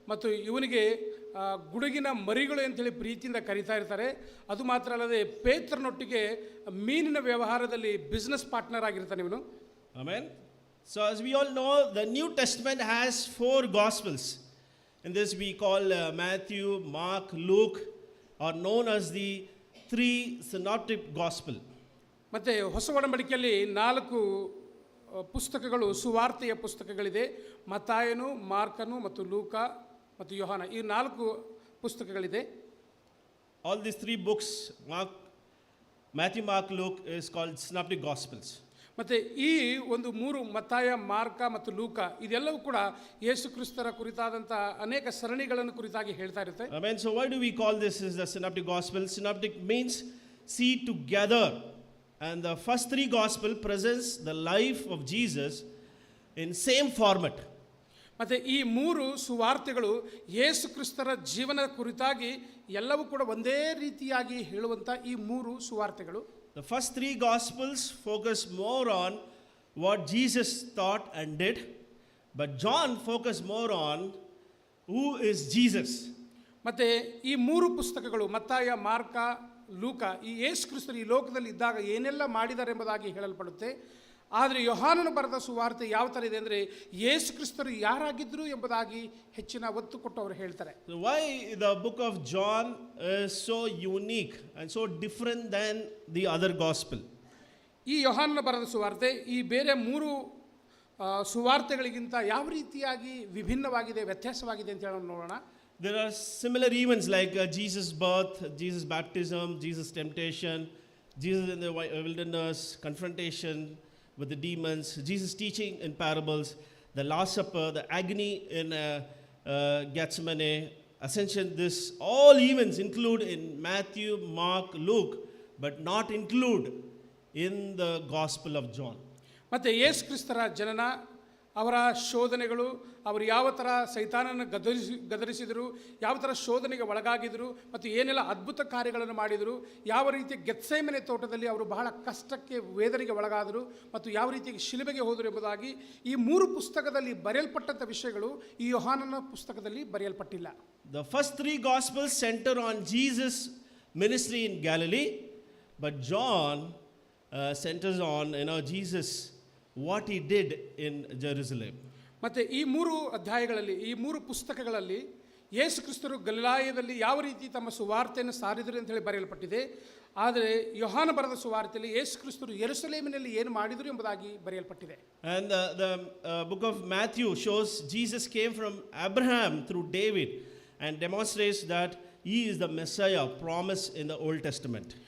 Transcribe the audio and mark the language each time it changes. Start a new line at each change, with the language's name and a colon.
Kannada: ಮತ್ತು ಇವನಿಗೆ ಗುಡುಗಿನ ಮರಿಗಳು ಅಂತೇಳಿ ಪ್ರೀತಿಯಿಂದ ಕರೀತಾ ಇರ್ತಾರೆ. ಅದು ಮಾತ್ರ ಅಲ್ಲದೆ ಪೇತ್ರನೊಟ್ಟಿಗೆ ಮೀನಿನ ವ್ಯವಹಾರದಲ್ಲಿ ಬಿಸ್ನೆಸ್ ಪಾರ್ಟ್ನರ್ ಆಗಿರ್ತಾನೆ ಇವನು.
English: Amen. So as we all know, the New Testament has 4 Gospels. In this we call Matthew, Mark, Luke, are known as the 3 synoptic gospel.
Kannada: ಮತ್ತು ಹೊಸ ಒಡಂಬಡಿಕೆಯಲ್ಲಿ 4 ಪುಸ್ತಕಗಳು, ಸುವಾರ್ತೆಯ ಪುಸ್ತಕಗಳಿದೆ. ಮತ್ತಾಯನು, ಮಾರ್ಕನು ಮತ್ತು ಲೂಕ ಮತ್ತು ಯೋಹಾನ, ಈ 4 ಪುಸ್ತಕಗಳಿದೆ.
English: all these three books, Matthew, Mark, Luke, is called Synoptic Gospels.
Kannada: ಮತ್ತು ಈ ಒಂದು ಮೂರು ಮತ್ತಾಯ, ಮಾರ್ಕ ಮತ್ತು ಲೂಕ ಇದೆಲ್ಲವೂ ಕೂಡ ಯೇಸು ಕ್ರಿಸ್ತರ ಕುರಿತಾದಂಥ ಅನೇಕ ಸರಣಿಗಳನ್ನು ಕುರಿತಾಗಿ ಹೇಳ್ತಾ ಇರುತ್ತೆ.
English: Amen. So why do we call this is the Synoptic Gospel? Synoptic means see together. And the first three gospel presents the life of Jesus in same format.
Kannada: ಮತ್ತು ಈ ಮೂರು ಸುವಾರ್ತೆಗಳು ಯೇಸು ಕ್ರಿಸ್ತರ ಜೀವನ ಕುರಿತಾಗಿ ಎಲ್ಲವೂ ಕೂಡ ಒಂದೇ ರೀತಿಯಾಗಿ ಹೇಳುವಂಥ ಈ ಮೂರು ಸುವಾರ್ತೆಗಳು.
English: The first three gospels focus more on what Jesus thought and did, but John focused more on who is Jesus.
Kannada: ಮತ್ತು ಈ ಮೂರು ಪುಸ್ತಕಗಳು ಮತ್ತಾಯ, ಮಾರ್ಕ, ಲೂಕ ಈ ಯೇಸು ಕ್ರಿಸ್ತರು ಈ ಲೋಕದಲ್ಲಿ ಇದ್ದಾಗ ಏನೆಲ್ಲ ಮಾಡಿದ್ದಾರೆ ಎಂಬುದಾಗಿ ಹೇಳಲ್ಪಡುತ್ತೆ. ಆದರೆ ಯೋಹಾನನು ಬರೆದ ಸುವಾರ್ತೆ ಯಾವ ಥರ ಇದೆ ಅಂದರೆ ಯೇಸು ಕ್ರಿಸ್ತರು ಯಾರಾಗಿದ್ದರು ಎಂಬುದಾಗಿ ಹೆಚ್ಚಿನ ಒತ್ತು ಕೊಟ್ಟು ಅವರು ಹೇಳ್ತಾರೆ.
English: So why the book of John is so unique and so different than the other gospel?
Kannada: ಈ ಯೋಹಾನನ ಬರೆದ ಸುವಾರ್ತೆ ಈ ಬೇರೆ ಮೂರು ಸುವಾರ್ತೆಗಳಿಗಿಂತ ಯಾವ ರೀತಿಯಾಗಿ ವಿಭಿನ್ನವಾಗಿದೆ, ವ್ಯತ್ಯಾಸವಾಗಿದೆ ಅಂತ ಹೇಳೋಣ ನೋಡೋಣ.
English: There are similar events like Jesus' birth, Jesus' baptism, Jesus' temptation, Jesus in the wilderness, confrontation with the demons, Jesus teaching in parables, the Last Supper, the agony in Gethsemane, ascension. This all events include in Matthew, Mark, Luke, but not include in the Gospel of John.
Kannada: ಮತ್ತು ಯೇಸು ಕ್ರಿಸ್ತರ ಜನನ, ಅವರ ಶೋಧನೆಗಳು, ಅವರು ಯಾವ ಥರ ಸೈತಾನನ ಗದರಿಸಿದರು, ಯಾವ ಥರ ಶೋಧನೆಗೆ ಒಳಗಾಗಿದ್ರು, ಮತ್ತು ಏನೆಲ್ಲ ಅದ್ಭುತ ಕಾರ್ಯಗಳನ್ನು ಮಾಡಿದರು, ಯಾವ ರೀತಿ ಗೆತ್ಸೇಮನೆ ತೋಟದಲ್ಲಿ ಅವರು ಬಹಳ ಕಷ್ಟಕ್ಕೆ ವೇದನೆಗೆ ಒಳಗಾದರು, ಮತ್ತು ಯಾವ ರೀತಿಯಾಗಿ ಶಿಲುಬೆಗೆ ಹೋದರು ಎಂಬುದಾಗಿ ಈ ಮೂರು ಪುಸ್ತಕದಲ್ಲಿ ಬರೆಯಲ್ಪಟ್ಟಂಥ ವಿಷಯಗಳು ಈ ಯೋಹಾನನ ಪುಸ್ತಕದಲ್ಲಿ ಬರೆಯಲ್ಪಟ್ಟಿಲ್ಲ.
English: The first three gospels center on Jesus' ministry in Galilee, but John centers on Jesus, what he did in Jerusalem.
Kannada: ಮತ್ತು ಈ ಮೂರು ಅಧ್ಯಾಯಗಳಲ್ಲಿ, ಈ ಮೂರು ಪುಸ್ತಕಗಳಲ್ಲಿ ಯೇಸು ಕ್ರಿಸ್ತರು ಗಲಿಲಾಯದಲ್ಲಿ ಯಾವ ರೀತಿ ತಮ್ಮ ಸುವಾರ್ತೆಯನ್ನು ಸಾರಿದರು ಅಂತ ಹೇಳಿ ಬರೆಯಲ್ಪಟ್ಟಿದೆ. ಆದರೆ ಯೋಹಾನ ಬರೆದ ಸುವಾರ್ತೆಯಲ್ಲಿ ಯೇಸು ಕ್ರಿಸ್ತರು ಯೆರೂಸಲೇಮಿನಲ್ಲಿ ಏನು ಮಾಡಿದರು ಎಂಬುದಾಗಿ ಬರೆಯಲ್ಪಟ್ಟಿದೆ.
English: And the book of Matthew shows Jesus came from Abraham through David and demonstrates that he is the Messiah promised in the Old Testament.